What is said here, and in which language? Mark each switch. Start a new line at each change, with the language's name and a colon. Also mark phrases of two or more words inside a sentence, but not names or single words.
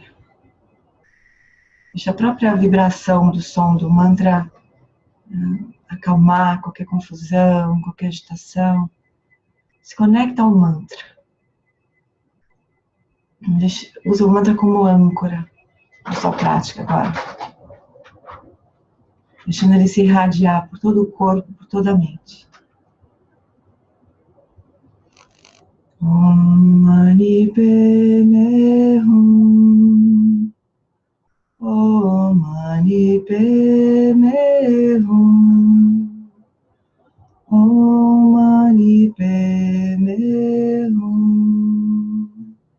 Portuguese: Deixa a própria vibração do som do mantra acalmar qualquer confusão, qualquer agitação. Se conecta ao mantra. Usa o mantra como âncora na sua prática agora. Deixando ele se irradiar por todo o corpo, por toda a mente.
Sanskrit: ॐ मणि पद्मे हूँ. ॐ मणि पद्मे हूँ. ॐ मणि पद्मे हूँ.